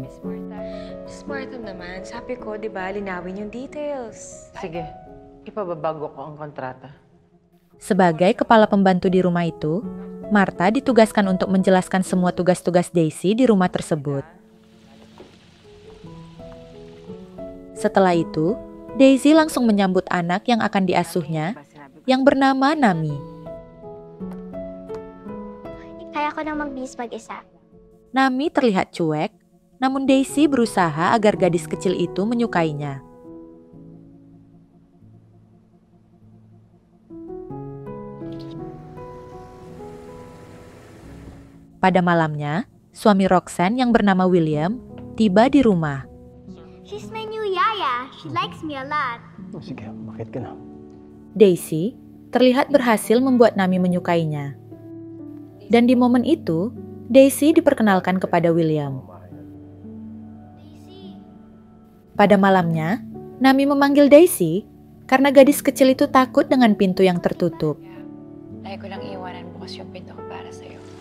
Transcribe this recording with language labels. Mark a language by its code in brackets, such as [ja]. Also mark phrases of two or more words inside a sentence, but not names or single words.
[tl] Smart naman. Sabi ko, di ba, linawin yung details. Sige, ipababago ko ang kontrata. [id] Sebagai kepala pembantu di rumah itu, Martha ditugaskan untuk menjelaskan semua tugas-tugas Daisy di rumah tersebut. Setelah itu, Daisy langsung menyambut anak yang akan diasuhnya, yang bernama Nami. [tl] Kaya ko nang magbihis mag-isa. [id] Nami terlihat cuek, namun Daisy berusaha agar gadis kecil itu menyukainya. Pada malamnya, suami Roxanne yang bernama William tiba di rumah. [en] She's my new yaya. She likes me a lot. [tl] Sige, bakit ka na? [id] Daisy terlihat berhasil membuat Nami menyukainya. Dan di momen itu, Daisy diperkenalkan kepada William. Pada malamnya, Nami memanggil Daisy karena gadis kecil itu takut dengan pintu yang tertutup. [tl] Lagi ko lang iwanan bukas yung pinto ko para sa'yo.